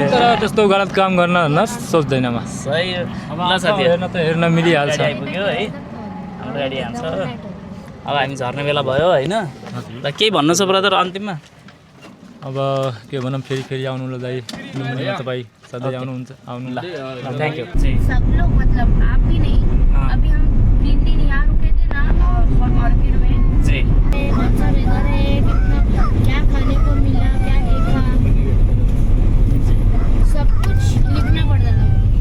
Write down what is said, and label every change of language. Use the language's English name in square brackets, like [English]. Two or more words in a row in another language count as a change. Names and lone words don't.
[Nepali] तर त्यस्तो गलत काम गर्न सोच्दैन म। सही हेर्न मिलिहाल्छ। आइपुग्यो है हाम्रो गाडी हान्छ। अब हामी झर्ने बेला भयो होइन? ल केही भन्नु छ ब्रदर अन्तिममा? अब के भनौँ, फेरि आउनु ल दाइ, लुम्बिनीमा तपाईँ सधैँ आउनुहुन्छ, आउनु ल। [English] thank you. [Hindi] सब लोग, मतलब आप भी नहीं, अभी हम 3 दिन यहाँ रुके थे ना मार्केट में जी। बहुत सारे घर है, कितना क्या खाने को मिला, क्या देखा, सब कुछ लिखना पड़ता था।